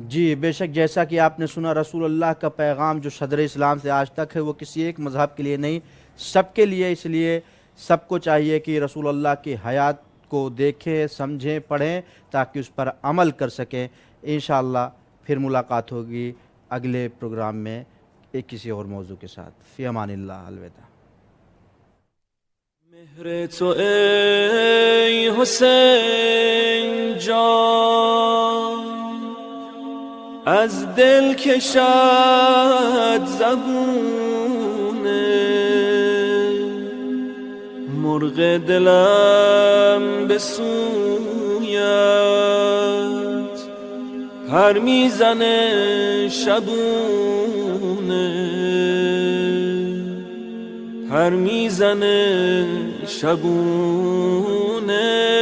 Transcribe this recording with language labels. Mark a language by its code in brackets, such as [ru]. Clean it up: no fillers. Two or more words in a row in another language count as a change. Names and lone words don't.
[ur] جی بے شک، جیسا کہ آپ نے سنا، رسول اللہ کا پیغام جو صدر اسلام سے آج تک ہے وہ کسی ایک مذہب کے لیے نہیں، سب کے لیے. اس لیے سب کو چاہیے کہ رسول اللہ کی حیات کو دیکھیں، سمجھیں، پڑھیں تاکہ اس پر عمل کر سکیں. انشاءاللہ پھر ملاقات ہوگی اگلے پروگرام میں ایک کسی اور موضوع کے ساتھ. [ar] فی امان اللہ. الوداع. [fa] مهر تو ای حسین جان از دل کشد زبونه، مرغ دلم به سویت پر میزنه شبونه، پر میزنه شبونه.